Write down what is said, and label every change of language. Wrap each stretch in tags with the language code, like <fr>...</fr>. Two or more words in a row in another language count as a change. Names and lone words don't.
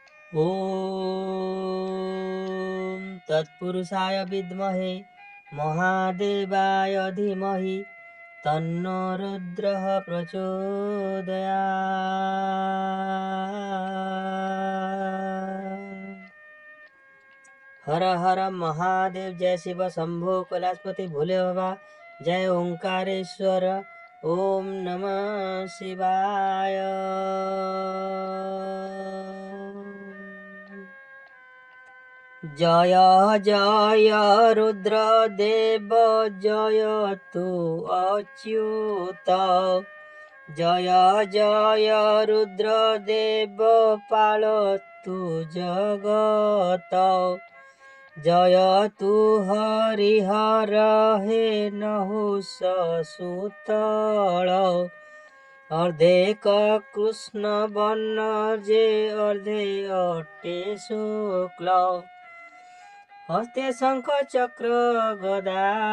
<sa>ॐ तत्पुरुषाय विद्महे महादेवाय धीमहि तन्नो रुद्रः प्रचोदयात्।</sa> <hi>हर हर महादेव, जय शिव शंभो कैलाशपति भोले बाबा, जय ओंकारेश्वर, ओम नमः शिवाय।</hi> <or>ଜୟ ଜୟ ରୁଦ୍ରଦେବ ଜୟ ତୁ ଅଚ୍ୟୁତ, ଜୟ ଜୟ ରୁଦ୍ରଦେବ ପାଳତୁ ଜଗତ, ଜୟ ତୁ ହରିହର ହେ ନହୁଷ ସୁତଲ, ଅର୍ଧେ କୃଷ୍ଣ ବର୍ଣ୍ଣ ଯେ ଅର୍ଧେ ଅଟେ ଶୁକ୍ଳ, ହସ୍ତେ ଶଙ୍ଖ ଚକ୍ର ଗଦା</or>